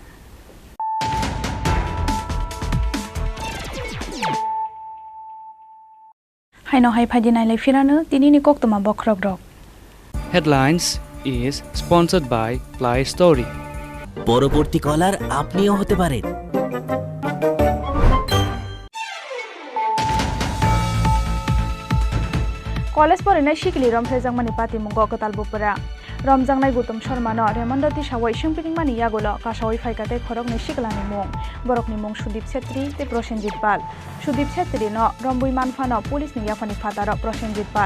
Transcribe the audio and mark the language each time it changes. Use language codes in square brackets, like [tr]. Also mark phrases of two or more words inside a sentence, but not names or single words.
[trp] Haino hai phadi nai lai firanu tini ni kok toma bokrok rok. [en] Headlines is sponsored by Play Story. [bn] পরবর্তী কলার আপনিও হতে পারেন। [trp] College pore nai shikli romphejang mani pati mungo kotal bupura. Romjang nai gutom shormano remondoti sawai shingping mani yagulo kasawai phaikate khorok ni shiklani mung. Borok ni mung Sudip Chhetri te Prosenjit Pal. Sudip Chhetri no rombui manfano police ni yafani fataro Prosenjit Pal.